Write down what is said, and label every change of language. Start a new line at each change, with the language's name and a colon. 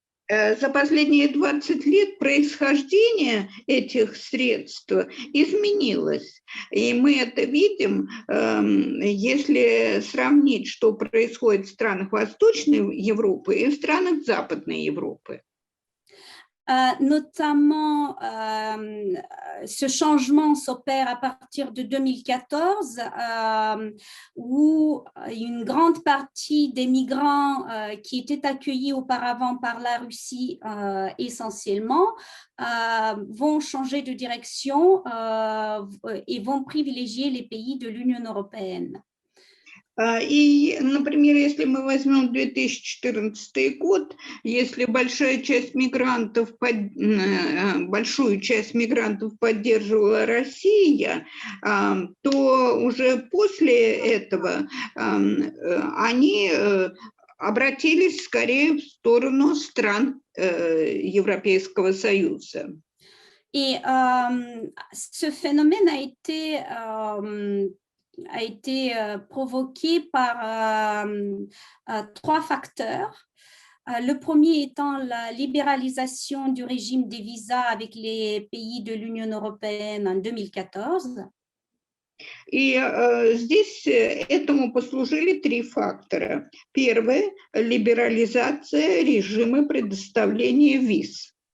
Russian: За последние 20 лет происхождение этих средств изменилось. И мы это видим, если сравнить, что происходит в странах Восточной Европы и в странах Западной Европы.
French: Notamment, ce changement s'opère à partir de 2014, où une grande partie des migrants qui étaient accueillis auparavant par la Russie essentiellement vont changer de direction et vont privilégier les pays de l'Union européenne.
Russian: И, например, если мы возьмем 2014 год, если большую часть мигрантов поддерживала Россия, то уже после этого они обратились скорее в сторону стран Европейского Союза.
French: Et ce phénomène a été provoqué par trois facteurs. Le premier étant la libéralisation du régime des visas avec les pays de l'Union européenne en 2014.
Russian: И здесь этому послужили три фактора. Первый – либерализация режима предоставления виз.